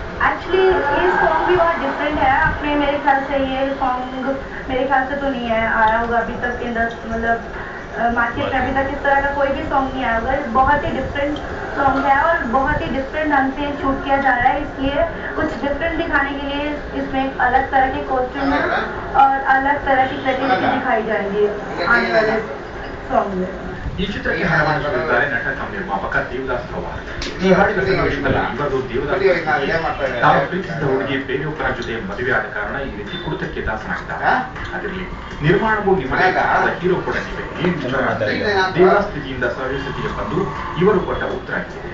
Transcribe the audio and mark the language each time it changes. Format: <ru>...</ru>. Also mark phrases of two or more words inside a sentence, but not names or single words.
<hi>एक्चुअली ये सॉन्ग भी बहुत डिफरेंट है. अपने मेरे ख्याल से ये सॉन्ग मेरे ख्याल से तो नहीं है आया होगा अभी तक इंडस्ट्री, मतलब मार्केट में अभी तक इस तरह का कोई भी सॉन्ग नहीं आया होगा. बहुत ही डिफरेंट सॉन्ग है और बहुत ही डिफरेंट ढंग से शूट किया जा रहा है, इसलिए कुछ डिफरेंट दिखाने के लिए इसमें अलग तरह के कॉस्ट्यूम और अलग तरह की क्रिएटिविटी दिखाई जाएंगी आने वाले सॉन्ग में.</hi> <kn>ಈ ಚಿತ್ರಕ್ಕೆ ಹಣವನ್ನು ನೀಡಿದ್ದಾರೆ ನಟ ಕಮ್ ನಿರ್ಮಾಪಕ ದೇವದಾಸ್ ಪವಾರ್. ಈ ಹಾಡಿನ ಸನ್ನಿವೇಶದಲ್ಲಿ ಇವರು ದೇವದಾಸ್ ತಾವು ಪ್ರೀತಿಸಿದ ಹುಡುಗಿ ಬೇರೆಯೊಬ್ಬರ ಜೊತೆ ಮದುವೆ ಆದ ಕಾರಣ ಈ ರೀತಿ ಕುಡಿತಕ್ಕೆ ದಾಸನಾಗಿದ್ದಾರೆ. ಅದರಲ್ಲಿ ನಿರ್ಮಾಣವು ನಿಮ್ಮನೆ ಹೀರೋ ಕೂಡ ನೀವೇ ದೇವದಾಸ್ ಸ್ಥಿತಿಯಿಂದ ಸಹಜ ಸ್ಥಿತಿಗೆ ಬಂದು ಇವರು ಕೊಟ್ಟ ಉತ್ತರ ಆಗಿದೆ.</kn>